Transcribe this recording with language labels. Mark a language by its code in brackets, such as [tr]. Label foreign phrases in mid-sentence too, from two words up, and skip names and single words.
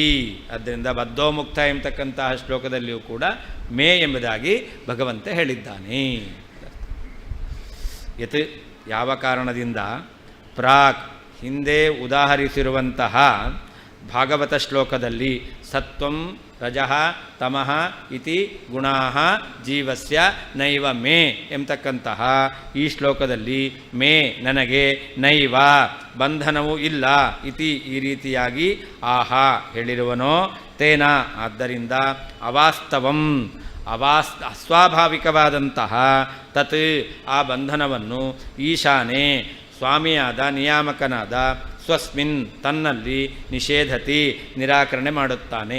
[kn] ಆದ್ದರಿಂದ ಬದ್ಧೋಮುಕ್ತ ಎಂಬತಕ್ಕಂತಹ ಶ್ಲೋಕದಲ್ಲಿಯೂ ಕೂಡ ಮೇ ಎಂಬುದಾಗಿ ಭಗವಂತ ಹೇಳಿದ್ದಾನೆ. ಯತ್ ಯಾವ ಕಾರಣದಿಂದ ಪ್ರಾಕ್ ಹಿಂದೆ ಉದಾಹರಿಸಿರುವಂತಹ ಭಾಗವತ ಶ್ಲೋಕದಲ್ಲಿ [sa] ಸತ್ವಂ ರಜಃ ತಮಃ ಇತಿ ಗುಣಾಃ ಜೀವಸ್ಯ ನೈವ ಮೇ [kn] ಎಂಬತಕ್ಕಂತಹ ಈ ಶ್ಲೋಕದಲ್ಲಿ ಮೇ ನನಗೆ, ನೈವ ಬಂಧನವೂ ಇಲ್ಲ, ಇತಿ ಈ ರೀತಿಯಾಗಿ ಆಹಾ ಹೇಳಿರುವನೋ ತೇನ ಆದ್ದರಿಂದ ಅವಾಸ್ತವಂ ಅಸ್ವಾಭಾವಿಕವಾದಂತಹ ತತ್ ಆ ಬಂಧನವನ್ನು ಈಶಾನೆ ಸ್ವಾಮಿಯಾದ ನಿಯಾಮಕನಾದ ಸ್ವಸ್ಮಿನ್ ತನ್ನಲ್ಲಿ ನಿಷೇಧತಿ ನಿರಾಕರಣೆ ಮಾಡುತ್ತಾನೆ.